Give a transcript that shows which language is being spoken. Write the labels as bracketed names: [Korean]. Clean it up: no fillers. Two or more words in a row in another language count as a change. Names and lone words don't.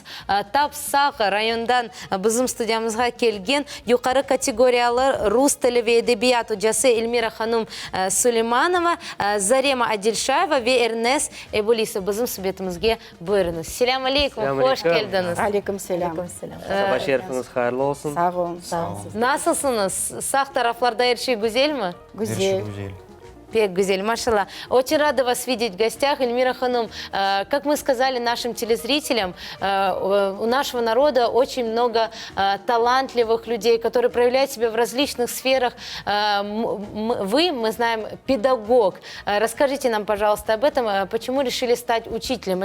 [Crimean Tatar] Tapsağ rayondan bizim stüdyamızga kelgen yukarı kategoriyalı Rus tili ve edebiyat hocası Elmira Hanım Süleymanova, Zarema Adilşayeva ve Ernest Ebulisi bizim subetimizge buyurunuz. Selamun aleyküm, hoş geldiniz. Aleyküm selam. Sabah şerifiniz hayırlı olsun. Sağ olun. Nasılsınız? Sağ taraflarda her şey güzel mi? Güzel. Пек гузель, машалла. [Russian] Очень рада вас видеть в гостях, Эльмира Ханум. Как мы сказали нашим телезрителям, у нашего народа очень много талантливых людей, которые проявляют себя в различных сферах. Вы, мы знаем, педагог. Расскажите нам, пожалуйста, об этом. Почему решили стать учителем?